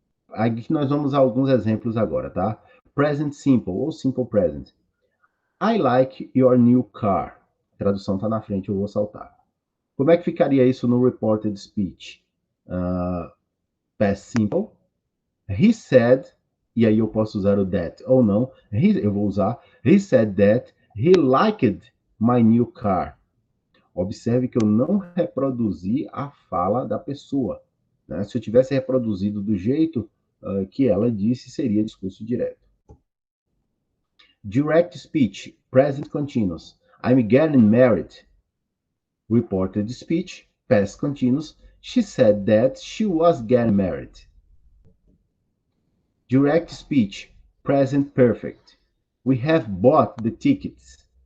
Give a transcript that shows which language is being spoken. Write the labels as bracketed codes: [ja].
[pt] Aqui nós vamos a alguns exemplos agora, tá? Present simple ou simple present. [en] I like your new car. [pt] A tradução está na frente, eu vou saltar. Como é que ficaria isso no reported speech? Past simple. [en] He said, [pt] e aí eu posso usar o that ou não. Eu vou usar. [en] He said that he liked my new car. [pt] Observe que eu não reproduzi a fala da pessoa. Né? Se eu tivesse reproduzido do jeito que ela disse, seria discurso direto. [en] Direct speech, present continuous. I'm getting married. Reported speech, past continuous. She said that she was getting married. Direct speech, present perfect. We have bought the tickets.